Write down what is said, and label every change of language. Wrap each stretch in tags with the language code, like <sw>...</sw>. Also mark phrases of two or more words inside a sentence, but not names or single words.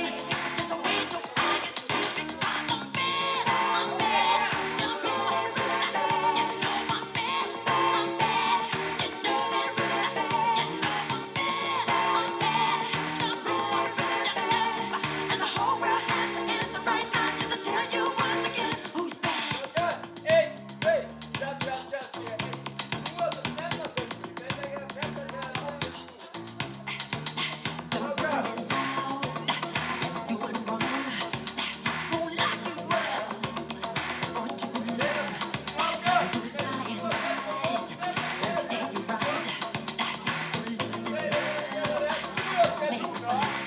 <en>Just a way to hide it. Because I'm bad, jump in. You know I'm bad, you know it. You know I'm bad, jump in. And the whole world has to answer right now just to tell you once again who's bad.</en> <is>Einn, tveir, tja. Þú ert að stemma þessu. Þetta er ekki að pressa sig að það.</is> <en>The word is out, and doing wrong. Won't like you well, or too long. Lying lies, won't tell you right. So listen, make a mind.</en>